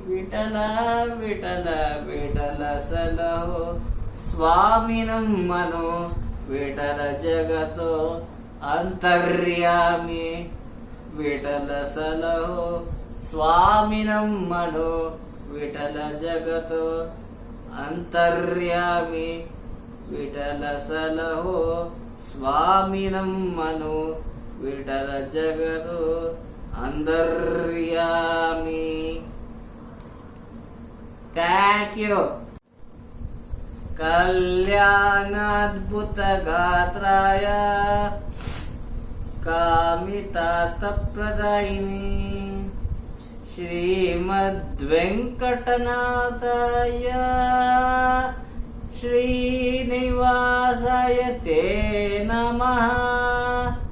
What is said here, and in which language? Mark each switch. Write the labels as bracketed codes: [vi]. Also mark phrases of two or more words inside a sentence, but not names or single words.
[kn] ವಿಠಲ ವಿಠಲ ವಿಠಲ ಸಲಹೋ ಸ್ವಾಮಿನಂ ಮನೋ ವಿಠಲ ಜಗತೋ ಅಂತರ್ಯಾಮಿ ವಿಠಲ ಸಲಹೋ ಸ್ವಾಮಿನಂ ಮನೋ ವಿಠಲ ಜಗತೋ ಅಂತರ್ಯಾಮಿ ವಿಠಲ ಸಲಹೋ ಸ್ವಾಮಿನಂ ಮನೋ ವಿಠಲ ಜಗತೋ ಅಂತರ್ಯಾಮಿ. [en] Thank you. [sa] कल्याणाद्भुत गात्राय कामितार्थप्रदायिने श्रीमद् वेङ्कटनाथाय श्रीनिवासाय ते नमः